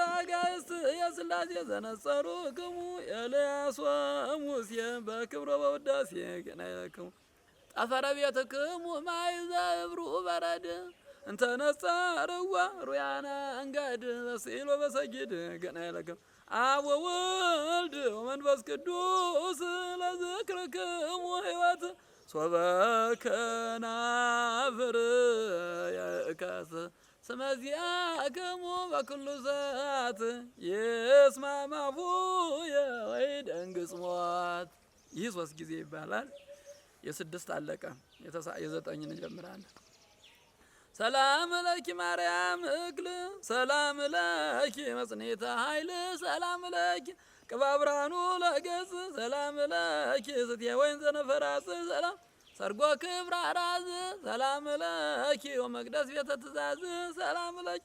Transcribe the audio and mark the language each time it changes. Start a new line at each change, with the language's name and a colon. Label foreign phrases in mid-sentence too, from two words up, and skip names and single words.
Geez: አጋዕዝት የሥላሴ ዘነጸሩክሙ ኤልያስ ወሙሴ በክብሮ በውዳሴ ግና ይለክሙ ጠፈረ ቤትክሙ ማእዘ እብሩ በረድ እንተ ነጸርዋ ሩያነ አንጋድ በስዕል ወበሰጊድ ግና ይለክሙ አብ ወወልድ ወመንፈስ ቅዱስ ለዝክርክሙ ሕይወት ሶበ ከናፍር የእካስ ስመ ዚአክሙ በኩሉ ሰዓት ይስማዕ አፉየ ወይደንግጽ ሞት።
Amharic: ይህ 3 ጊዜ ይባላል። የ6 አለቀ። የ9 እንጀምራለን።
Geez: ሰላም ለኪ ማርያም እክል ሰላም ለኪ መጽኔተ ኃይል ሰላም ለኪ ቅባ ብርሃኑ ለገጽ ሰላም ለኪ ስትየ ወይን ዘነፈራጽ ሰላም ሰርጎ ክብረ አራዝ ሰላም ለኪ ወመቅደስ ቤተ ትእዛዝ ሰላም ለኪ